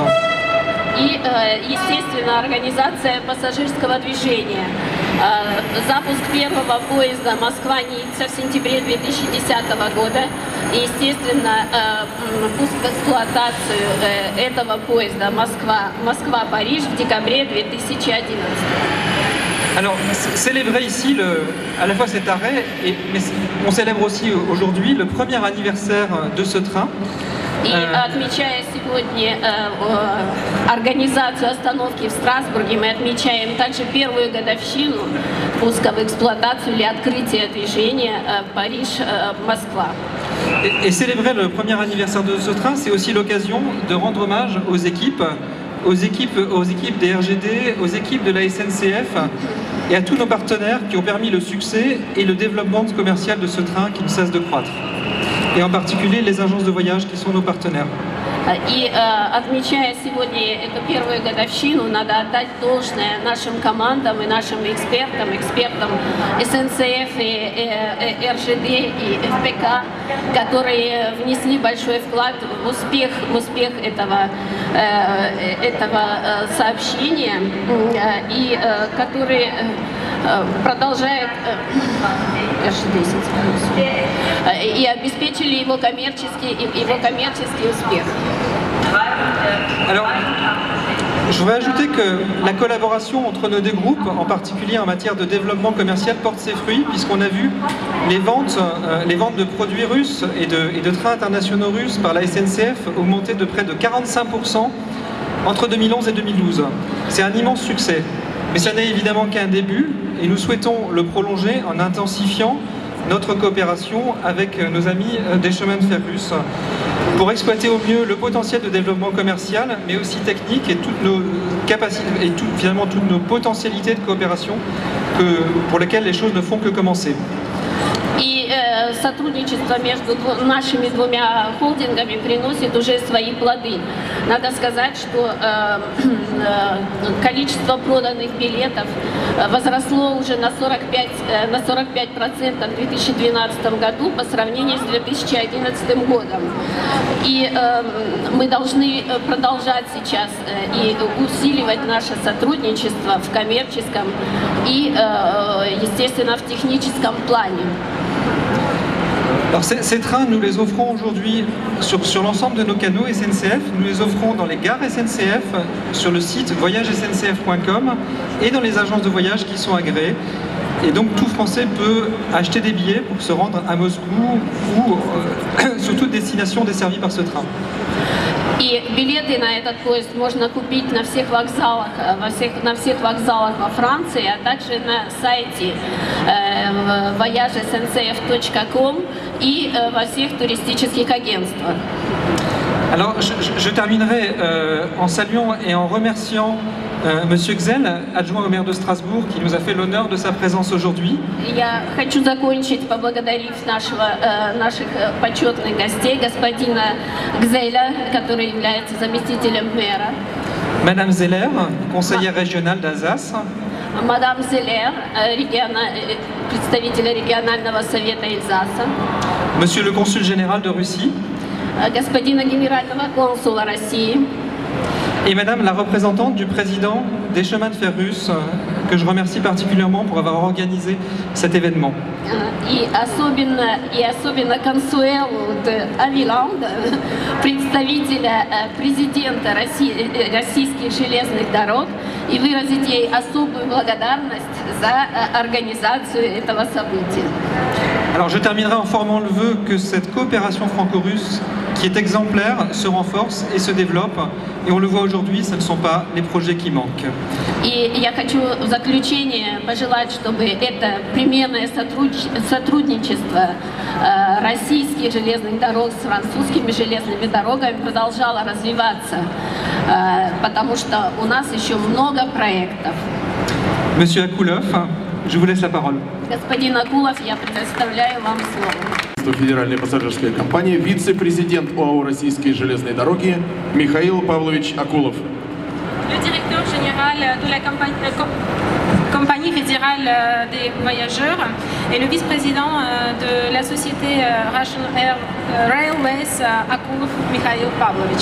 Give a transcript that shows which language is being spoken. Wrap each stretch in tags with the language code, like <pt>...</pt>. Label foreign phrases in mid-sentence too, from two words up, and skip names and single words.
<ru>И, естественно, организация пассажирского движения. Запуск первого поезда Москва-Ницца в сентябре 2010 года. И, естественно, пуск в эксплуатацию этого поезда Москва-Париж в декабре 2011.</ru> <fr>Alors, célébrer ici à la fois cet arrêt, mais on célèbre aussi aujourd'hui le premier anniversaire de ce train.</fr> <ru>И отмечая сегодня организацию остановки в Страсбурге, мы отмечаем также первую годовщину пуска в эксплуатацию или открытия движения Париж-Москва.</ru> <fr>Et célébrer le premier anniversaire de ce train, c'est aussi l'occasion de rendre hommage aux équipes des RGD, aux équipes de la SNCF et à tous nos partenaires qui ont permis le succès et le développement commercial de ce train qui ne cesse de croître. Et en particulier les agences de voyage qui sont nos partenaires.</fr> <ru>И отмечая сегодня эту первую годовщину, надо отдать должное нашим командам и нашим экспертам СНЦФ и РЖД и ФПК, которые внесли большой вклад в успех этого сообщения и которые продолжают и обеспечили его коммерческий успех.</ru> <fr>Alors, je voudrais ajouter que la collaboration entre nos deux groupes, en particulier en matière de développement commercial, porte ses fruits, puisqu'on a vu les ventes de produits russes et de trains internationaux russes par la SNCF augmenter de près de 45% entre 2011 et 2012. C'est un immense succès. Mais ça n'est évidemment qu'un début, et nous souhaitons le prolonger en intensifiant notre coopération avec nos amis des chemins de fer russes pour exploiter au mieux le potentiel de développement commercial, mais aussi technique et toutes nos capacités et finalement toutes nos potentialités de coopération pour lesquelles les choses ne font que commencer.</fr> <ru>И сотрудничество между нашими двумя холдингами приносит уже свои плоды. Надо сказать, что количество проданных билетов возросло уже на 45% в 2012 году по сравнению с 2011 годом. И мы должны продолжать сейчас и усиливать наше сотрудничество в коммерческом и, естественно, в техническом плане.</ru> <fr>Alors ces trains, nous les offrons aujourd'hui sur l'ensemble de nos canaux SNCF, nous les offrons dans les gares SNCF, sur le site voyagesncf.com et dans les agences de voyage qui sont agréées. Et donc tout Français peut acheter des billets pour se rendre à Moscou ou sur toute destination desservie par ce train.</fr> <ru>И билеты на этот поезд можно купить на всех вокзалах, на всех вокзалах во Франции, а также на сайте voyagesncf.com и во всех туристических агентствах.</ru> <fr>Alors, je terminerai en saluant et en remerciant Monsieur Gzell, adjoint au maire de Strasbourg, qui nous a fait l'honneur de sa présence aujourd'hui.</fr> <ru>Я хочу закончить, поблагодарив наших почетных гостей, господина Гзеля, который является заместителем мэра.</ru> <fr>Madame Zeller, conseillère régionale d'Alsace.</fr> <ru>Мадам Зелер, представитель регионального совета Эльзаса.</ru> <fr>Monsieur le consul général de Russie.</fr> <ru>Господина генерального консула России.</ru> <fr>Et Madame la représentante du président des chemins de fer russes, que je remercie particulièrement pour avoir organisé cet événement.</fr> <ru>И особенно Консуэлу Авиланда, представителя президента российских железных дорог, и выразить ей особую благодарность за организацию этого события.</ru> <fr>Alors je terminerai en formant le vœu que cette coopération franco-russe, qui est exemplaire, se renforce et se développe. Et on le voit aujourd'hui, ce ne sont pas les projets qui manquent.</fr> <ru>И я хочу в заключение пожелать, чтобы это примерное сотрудничество российских железных дорог с французскими железными дорогами продолжало развиваться, потому что у нас еще много проектов.</ru> <fr>Monsieur Akoulov, je vous laisse la parole.</fr> <ru>Господин Акулов, я предоставляю вам слово. Федеральной пассажирской компании, вице-президент ОАО «Российские железные дороги» Михаил Павлович Акулов.</ru> <fr>Le directeur général de la compagnie fédérale des voyageurs et le vice-président de la société</fr> <en>Russian Air Railways</en> <fr>Akulov Mikhail Pavlovich.</fr>